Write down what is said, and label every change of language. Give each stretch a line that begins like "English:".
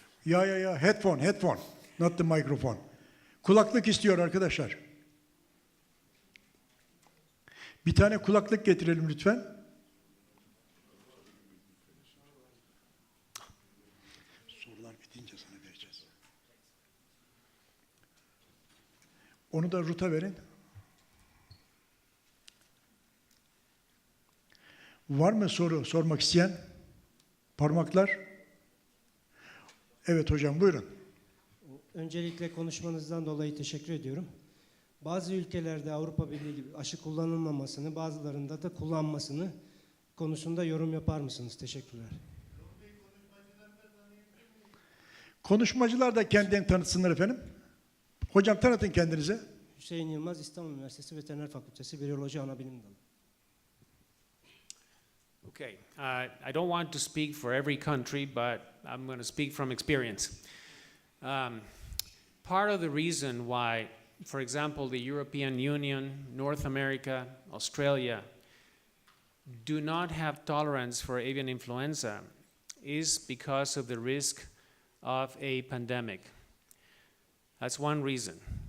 English: Ya, headphone, not the microphone.
Turkish: Kulaklık istiyor arkadaşlar. Bir tane kulaklık getirelim lütfen. Sorular bitince sana vereceğiz. Onu da Ruta verin. Var mı soru sormak isteyen? Parmaklar. Evet hocam, buyurun. Öncelikle konuşmanızdan dolayı teşekkür ediyorum. Bazı ülkelerde Avrupa Birliği gibi aşı kullanılmamasını, bazılarında da kullanmasını konusunda yorum yapar mısınız? Teşekkürler. Konuşmacılar da kendilerini tanıtsınlar efendim. Hocam tanıtın kendinize. Hüseyin Yılmaz, İstanbul Üniversitesi Veteriner Fakültesi Viroloji Anabilim Dalı.
English: Okay, I don't want to speak for every country, but I'm going to speak from experience. Part of the reason why, for example, the European Union, North America, Australia, do not have tolerance for avian influenza is because of the risk of a pandemic. That's one reason.